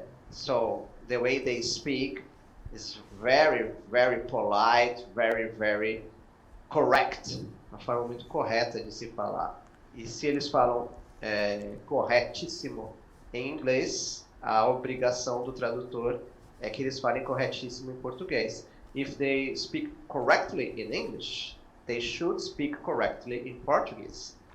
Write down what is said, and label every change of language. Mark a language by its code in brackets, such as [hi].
[en] So the way they speak is very, very polite, very, very correct. [pt] Uma forma muito correta de se falar. E se eles falam corretíssimo em inglês, a obrigação do tradutor é que eles falem corretíssimo em português. [en] If they speak correctly in English, they should speak correctly in Portuguese.